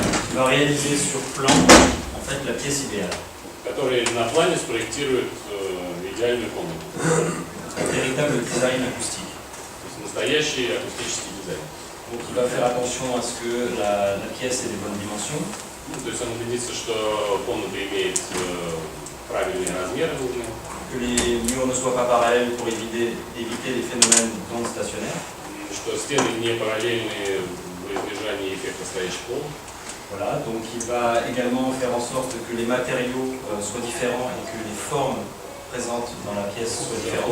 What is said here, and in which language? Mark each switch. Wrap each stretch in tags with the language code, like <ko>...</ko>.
<fr>qui va réaliser sur plan en fait la pièce idéale.</fr> <ru>Который на плане спроектирует идеальную комнату.</ru> <fr>Un véritable design acoustique.</fr> <ru>То есть настоящий акустический дизайн.</ru> <fr>Donc il va faire attention à ce que la pièce ait des bonnes dimensions.</fr> <ru>То есть он убедится, что комната имеет правильные размеры нужные.</ru> <fr>Que les murs ne soient pas parallèles pour éviter les phénomènes d'ondes stationnaires.</fr> <ru>Что стены не параллельные во избежание эффекта стоячих волн.</ru> <fr>Voilà, donc il va également faire en sorte que les matériaux soient différents et que les formes présentes dans la pièce soient différentes.</fr>